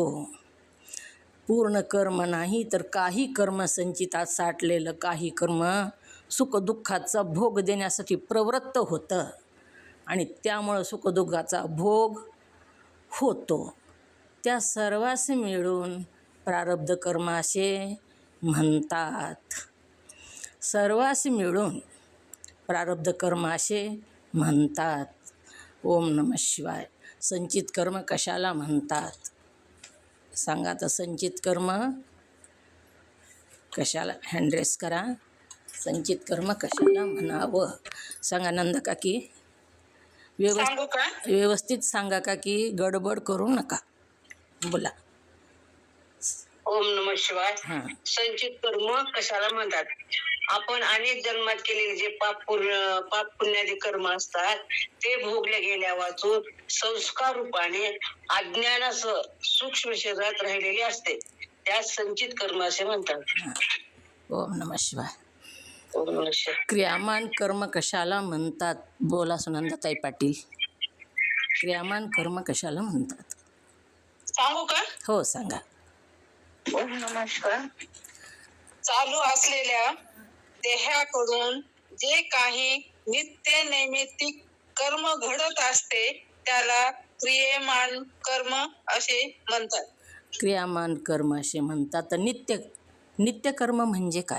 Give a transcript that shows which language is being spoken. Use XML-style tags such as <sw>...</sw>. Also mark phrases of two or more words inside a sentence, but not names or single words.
<mr>पूर्ण कर्म नाही तर काही कर्म संचितात साठलेलं काही कर्म सुखदुःखाचा भोग देण्यासाठी प्रवृत्त होतं आणि त्यामुळं सुखदुःखाचा भोग होतो. त्या सर्वांस मिळून प्रारब्ध कर्म असे म्हणतात. सर्वांस मिळून प्रारब्ध कर्म असे म्हणतात.</mr> <sa>ओम नमः शिवाय.</sa> <mr>संचित कर्म कशाला म्हणतात सांगा तर. संचित कर्म कशाला, हँडरेस करा, संचित कर्म कशाला म्हणावं सांगा नंदा काकी. सांगू का? व्यवस्थित सांगा काकी, गडबड करू नका, बोला.</mr> <sa>ओम नमः शिवाय.</sa> <mr>हां. संचित कर्म कशाला म्हणतात? आपण अनेक जन्मात केलेले जे पाप पुण्यादी कर्म असतात ते भोगले गेल्या वाचून संस्कार रूपाने अज्ञानासह सूक्ष्म शरीरात राहिलेले असते, त्यास संचित कर्म असे म्हणतात.</mr> <sa>ओम नमः शिवाय. ओम नमः शिवाय.</sa> <mr>क्रियामान कर्म कशाला म्हणतात बोला सुनंदाताई पाटील. क्रियामान कर्म कशाला म्हणतात सांगू का? हो सांगा.</mr> <sa>ओम नमः शिवाय.</sa> <mr>चालू असलेल्या देहाकडून जे काही नित्य नैमित्तिक कर्म घडत असते त्याला क्रियमान कर्म असे म्हणतात. क्रियामान कर्म असे म्हणतात. तर नित्य कर्म म्हणजे काय?</mr>